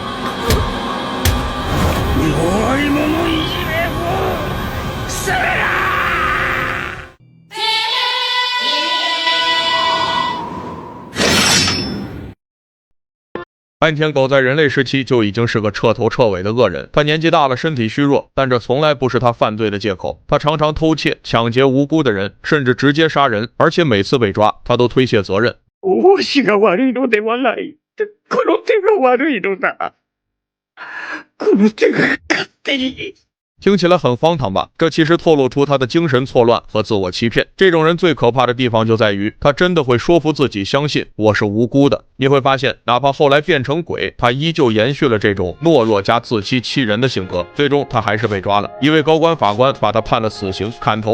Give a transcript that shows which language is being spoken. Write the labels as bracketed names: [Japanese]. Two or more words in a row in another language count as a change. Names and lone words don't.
[Chinese] 半天狗在人类时期就已经是个彻头彻尾的恶人，他年纪大了，身体虚弱，但这从来不是他犯罪的借口。他常常偷窃、抢劫无辜的人，甚至直接殺人，而且每次被抓，他都推卸责任。 [Japanese] 私が悪いのではない。この手が悪いのだ。この手が勝手に。 [Chinese] 听起来很荒唐吧？这其实透露出他的精神错乱和自我欺骗。这种人最可怕的地方就在于，他真的会说服自己相信我是无辜的。你会发现，哪怕后来变成鬼，他依旧延续了这种懦弱加自欺欺人的性格。最终他还是被抓了，一位高官法官把他判了死刑，砍头。